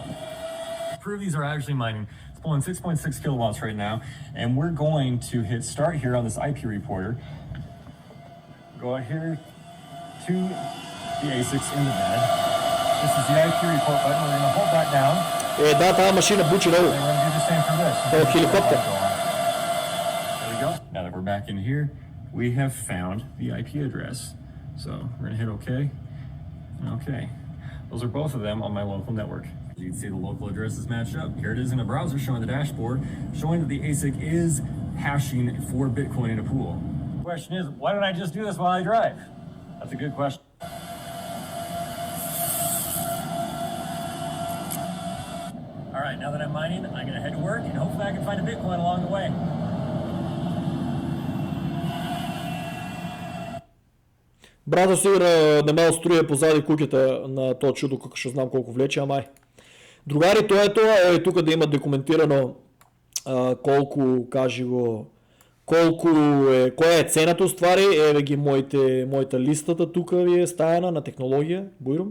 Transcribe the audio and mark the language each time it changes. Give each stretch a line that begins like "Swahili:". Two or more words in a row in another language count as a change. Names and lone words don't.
English: Prove these are actually mining. It's pulling 6.6 kilowatts right now, and we're going to hit start here on this IP reporter. Go out here to the ASICs in the bed. This is the IP report button. We're going to hold that down.
Macedonian: Да, таа машина бучи много.
English: And we're going to do the same for this.
Macedonian: Тоа е хеликоптер.
English: There we go. Now that we're back in here, we have found the IP address. So we're going to hit OK. Okay. Those are both of them on my local network. You can see the local addresses match up. Here it is in the browser showing the dashboard, showing that the ASIC is hashing for Bitcoin in a pool. The question is, why don't I just do this while I drive? That's a good question. All right, now that I'm mining, I'm going to head to work and hopefully I can find a Bitcoin along the way.
Macedonian: Брато сигурно не ме струја позади куќата на тоа чудо, како што знам колку влече, амај. Другари, тоа е тоа, еве тука да има документирано колку, кажи го, колку е, која е цената уствари, еве ги моите листата тука ви е стајана на технологија, бујрум.